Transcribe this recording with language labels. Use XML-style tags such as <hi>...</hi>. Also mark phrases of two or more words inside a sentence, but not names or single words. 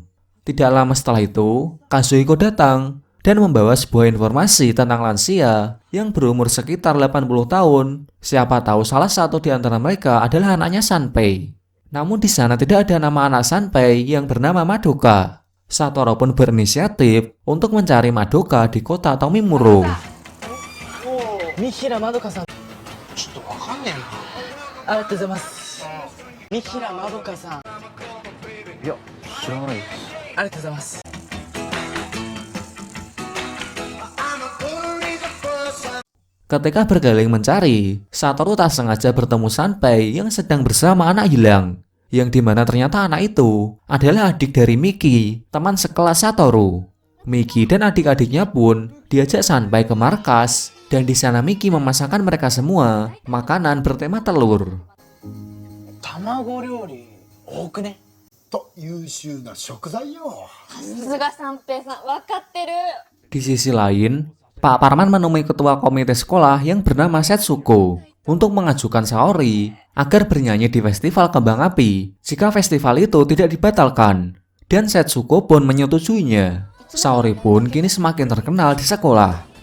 <id>Tidak lama setelah itu, Kazuhiko datang dan membawa sebuah informasi tentang lansia yang berumur sekitar 80 tahun. Siapa tahu salah satu di antara mereka adalah anaknya Sanpei. Namun di sana tidak ada nama anak Sanpei yang bernama Madoka. Satoru pun berinisiatif untuk mencari Madoka di kota Tomimuro. Mihira Madoka-san.</id> <ja>ちょっとわかんねえな。ありがとうございます。Mihira Madoka-san。いや、知らないです。ありがとうございます。</ja> <id>Ketika berkeliling mencari, Satoru tak sengaja bertemu Sanpei yang sedang bersama anak hilang, yang dimana ternyata anak itu adalah adik dari Miki, teman sekelas Satoru. Miki dan adik-adiknya pun diajak Sanpai ke markas, dan di sana Miki memasakkan mereka semua makanan bertema telur.</id> <ja>卵料理多くね。と優秀な食材よ。さすが三平さん、わかってる。</ja> <id>Di sisi lain, Pak Parman menemui ketua komite sekolah yang bernama Setsuko untuk mengajukan Saori agar bernyanyi di festival kembang api jika festival itu tidak dibatalkan. Dan Setsuko pun menyetujuinya. Saori pun kini semakin terkenal di sekolah.</id>